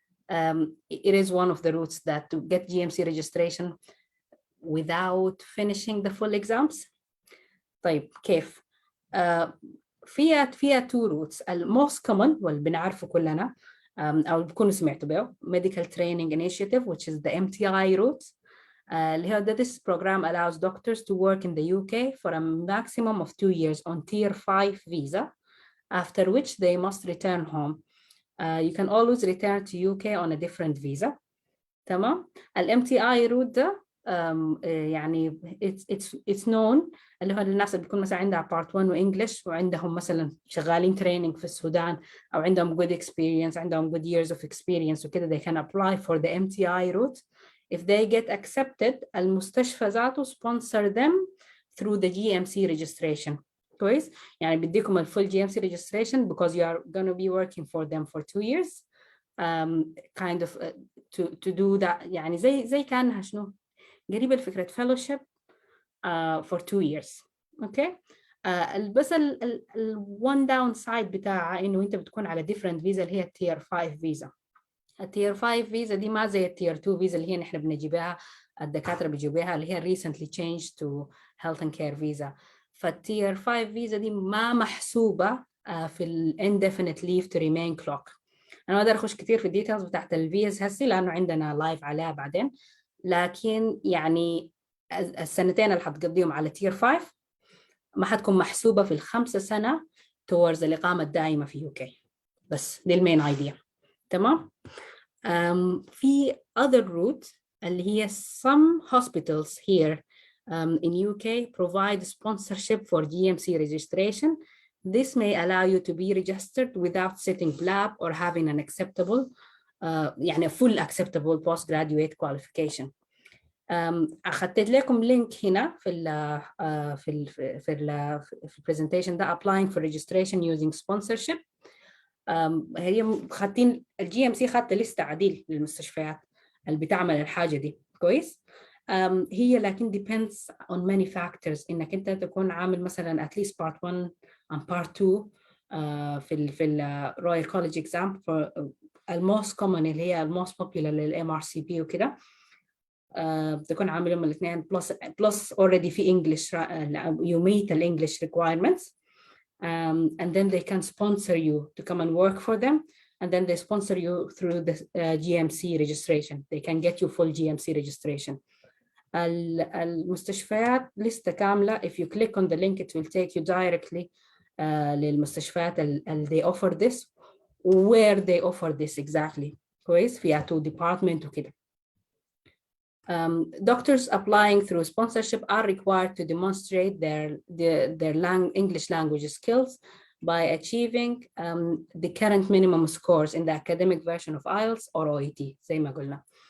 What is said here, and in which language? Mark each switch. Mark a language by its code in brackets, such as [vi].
[en] it is one of the routes that to get GMC registration without finishing the full exams. [ar] طيب كيف؟ فيها [en] two routes. most common [ar] واللي بنعرفه كلنا أو بكونوا سمعتوا به [en] Medical Training Initiative, which is the MTI route. This program allows doctors to work in the UK for a maximum of 2 years on Tier 5 visa, after which they must return home. You can always return to UK on a different visa. [ar] تمام؟ MTI route ده يعني [en] it's known [ar] اللي هو الناس اللي بيكون مثلا عندها part 1 وإنجلش وعندهم مثلا شغالين training في السودان أو عندهم [en] good experience, [ar] عندهم [en] good years of experience [ar] وكده, [en] they can apply for the MTI route. If they get accepted, [ar] المستشفى ذاته [en] sponsor them through the GMC registration. [ar] كويس؟ يعني بديكم الفول [en] GMC registration because you are going to be working for them for 2 years. Kind of to do that. [ar] يعني زي كانها شنو؟ قريبة لفكرة [en] fellowship for 2 years. [ar] اوكي؟ بس ال [en] one downside [ar] بتاعها انه انت بتكون على [en] different visa [ar] اللي هي [en] tier 5 visa. [ar] التير 5 فيزا دي ما زي التير 2 فيزا اللي هي نحن بنجيبها الدكاتره بيجيبوها اللي هي [en] recently changed to health and care visa. [ar] فالتير 5 فيزا دي ما محسوبه في ال [en] indefinite leave to remain clock. [ar] انا ما اقدر اخش كثير في الديتيلز بتاعت الفيز هسي لانه عندنا لايف عليها بعدين, لكن يعني السنتين اللي حتقضيهم على تير 5 ما حتكون محسوبه في ال5 سنه towards الاقامه الدائمه في UK. بس دي المين ايديا. تمام؟ في [en] other route [ar] اللي هي [en] some hospitals here in UK provide sponsorship for GMC registration. This may allow you to be registered without sitting lab or having an acceptable يعني full acceptable postgraduate qualification. [ar] أخذت لكم لينك هنا في البرزنتيشن ده [en] applying for registration using sponsorship. [ar] هي خدين الجي ام سي خدت لسته عديل للمستشفيات اللي بتعمل الحاجه دي. كويس؟ هي لكن [en] depends on many factors [ar] انك انت تكون عامل مثلا [en] at least part 1 and part 2 في ال Royal College exam for most common [ar] اللي هي [en] most popular لل MRCP وكده. [ar] بتكون عاملهم الاثنين [en] plus already في English you meet the English requirements. And then they can sponsor you to come and work for them, and then they sponsor you through the GMC registration. They can get you full GMC registration. [ar] المستشفيات لستة كاملة. [en] If you click on the link, it will take you directly [ar] للمستشفيات [en] they offer this, where they offer this exactly. [ar] كويس؟ فيها 2 department وكده. [en] Doctors applying through sponsorship are required to demonstrate their English language skills by achieving the current minimum scores in the academic version of IELTS or OET [ar] زي ما قلنا.